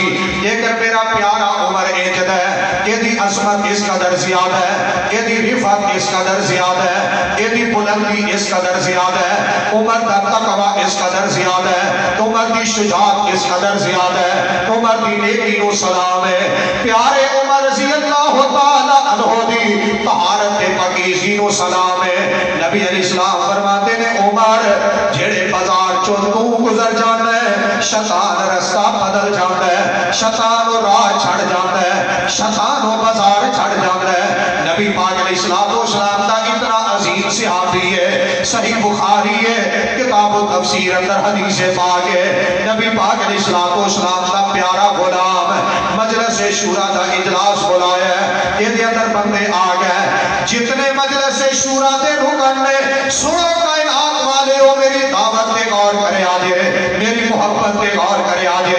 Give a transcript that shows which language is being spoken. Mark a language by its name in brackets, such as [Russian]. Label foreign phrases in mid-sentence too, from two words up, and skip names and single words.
[Punjabi] لیکن میرا پیارا عمر انجد ہے، ایدی عظمت اس قدر زیادہ ہے، ایدی رفعت اس قدر زیادہ ہے، ایدی بلندی اس قدر زیادہ ہے، عمر دا تقویٰ اس قدر زیادہ ہے، عمر دی شجاعت اس قدر زیادہ ہے، عمر دی نیکی نوں سلام ہے. پیارے عمر [Arabic] رضي الله تعالى عنه [Punjabi] دی طہارت تے پاکیزگی نوں سلام ہے. نبی علیہ السلام فرماتے نے، عمر جیہڑے بازار چوں توں گزر جاندا ہے، شیطان راستہ بدل جاندا ہے، شیطان راہ چھڈ جاتا ہے، شیطان بازار چھڈ جاتا ہے. نبی پاک علیہ السلام دا اتنا عظیم صحابی ہے، صحیح بخاری ہے، کتاب تفسیر اندر حدیث پاک ہے. نبی پاک علیہ السلام دا پیارا غلام مجلس شوریٰ دا اجلاس بلایا ہے، ایہدے اندر بندے آ گئے. جتنے مجلس شوریٰ دے رکن نے، سنو کائنات والے ہو، میری دعوت پے غور کرے آجے، میری محبت پے غور کرے آجے.